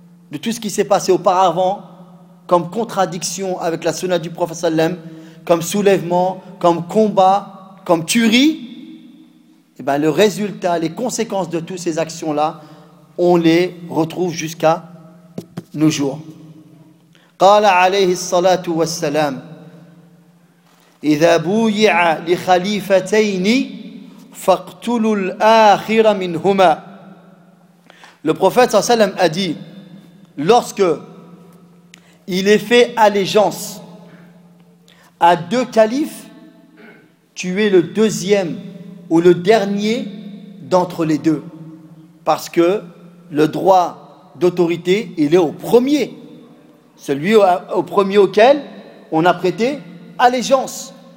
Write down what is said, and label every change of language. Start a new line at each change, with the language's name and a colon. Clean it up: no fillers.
French: De tout ce qui s'est passé auparavant, comme contradiction avec la sunna du prophète sallam, comme soulèvement, comme combat, comme tuerie, et ben le résultat, les conséquences de toutes ces actions-là, on les retrouve jusqu'à nos jours.
Arabic: قَالَ عَلَيْهِ الصَّلَاةُ وَالسَّلَامُ إذا بويع لخليفتين فاقتلوا الآخر منهما.
French: Le prophète sallam a dit, lorsque il est fait allégeance à deux califes, tuez le deuxième ou le dernier d'entre les deux, parce que le droit d'autorité il est au premier, celui au premier auquel on a prêté allégeance.